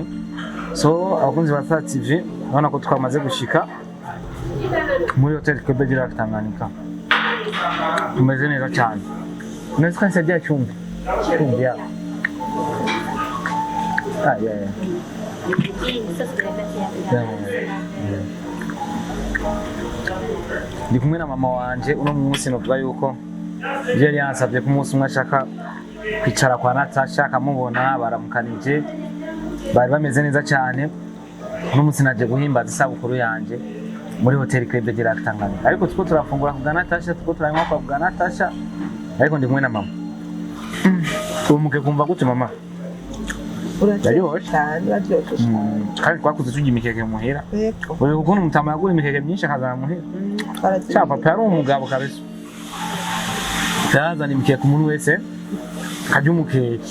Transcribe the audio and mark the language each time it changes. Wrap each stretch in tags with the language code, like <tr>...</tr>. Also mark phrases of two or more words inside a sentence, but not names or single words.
<rw>So abakunzi ba Star TV urabona ko twamaze gushika muri hotel Quebec Direct Tanganyika. Tumeze neza cyane.</rw> <sw>Unaweza kunisaidia chumvi? Chumvi ya. Yeah.</sw> <rw>Ndi kumwe na mama wanje uno munsi novuga yuko yari yansabye ku munsi umwe ashaka kwicara kwa Natasha akamubona baramukanije bari bameze neza cyane. Uno munsi naje guhimbaza isabukuru yanje muri hotel Quebec Direct Tanganyika. Ariko tuko turafungura ku Natasha, tuko turanywa kwa Natasha. Ariko ndi kumwe na mama. Umuke kumva gute mama? Uraryoshe cyane. Kandi twakuze tujya imikeke muhira. Yego. Uri kubona umutama yagura imikeke myinshi akazana muhira. Cha papa yari umugabo kabisa. Yazana imikeke umuntu wese kajya umukeke.</rw>